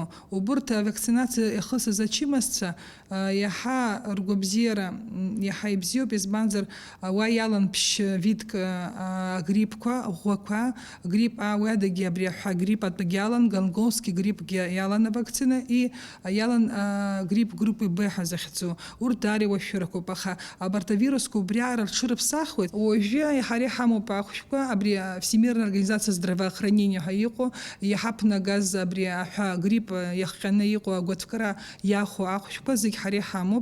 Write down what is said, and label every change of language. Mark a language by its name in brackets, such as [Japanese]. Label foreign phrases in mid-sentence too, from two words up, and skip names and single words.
[Abkhazian] Убырҭ авакцинациа ихысыз ачымазцәа иаҳа ргәабзиара иаҳа ибзиоуп, избанзар уа иалан ԥшь-видк агриппқәа, ӷәӷәақәа, грипп А уи адагьы абри аҳәа гриппатәгьы иалан, галгофски гриппгьы иалан авакцина, и иалан [Russian] грипп группы Б [Abkhazian] ҳәа захьӡу. Урҭ даара иуашәырақәоуп, аха абарҭ авирусқәа убриаара рҽырыԥсахуеит. Уажәы ҳара иҳамоуп ахәшәқәа, абри [Russian] Всемирная организация здравоохранения [Abkhazian] ҳәа иҟоу, иҳаԥнагаз абри аҳәа грипп иахҟьаны иҟоу агәаҭкыра иаху ахәшәқәа зегь ҳара иҳамоуп.